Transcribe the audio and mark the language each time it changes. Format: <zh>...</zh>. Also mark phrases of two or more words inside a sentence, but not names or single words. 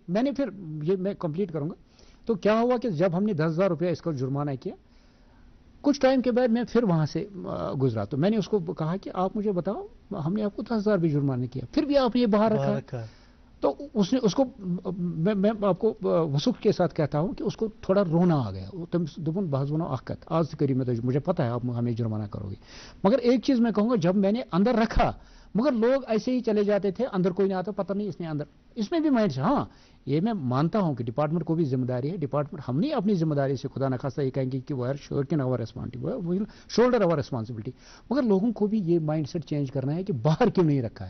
<ur>میں نے پھر یہ میں کمپلیٹ کروں گا. تو کیا ہوا کہ جب ہم نے 10,000 روپیہ اس کا جرمانہ کیا، کچھ ٹائم کے بعد میں پھر وہاں سے گزرا تو میں نے اس کو کہا کہ آپ مجھے بتاؤ، ہم نے آپ کو 10,000 بھی جرمانہ کیا، پھر بھی آپ یہ باہر رکھا. تو اس نے اس کو میں آپ کو وسوخ کے ساتھ کہتا ہوں کہ اس کو تھوڑا رونا آ گیا. دپن بہت</ur> <ks>ونو اخ کت</ks> <ur>آج کری میں، مجھے پتا ہے آپ ہمیں جرمانہ کرو گے. مگر ایک چیز میں کہوں گا، جب میں نے اندر رکھا مگر لوگ ایسے ہی چلے جاتے تھے، اندر کوئی نہیں آتا، پتہ نہیں اس نے اندر. اس میں بھی مائنڈ سے ہاں یہ میں مانتا ہوں کہ ڈپارٹمنٹ کو بھی ذمہ داری ہے. ڈپارٹمنٹ ہم نہیں اپنی ذمہ داری سے خدا نخواستہ یہ کہیں گے کہ</ur> <en>shoulder over responsibility,</en> <ur>مگر لوگوں کو بھی یہ</ur> <en>mindset change</en> <ur>کرنا ہے کہ باہر کیوں نہیں رکھا ہے.</ur>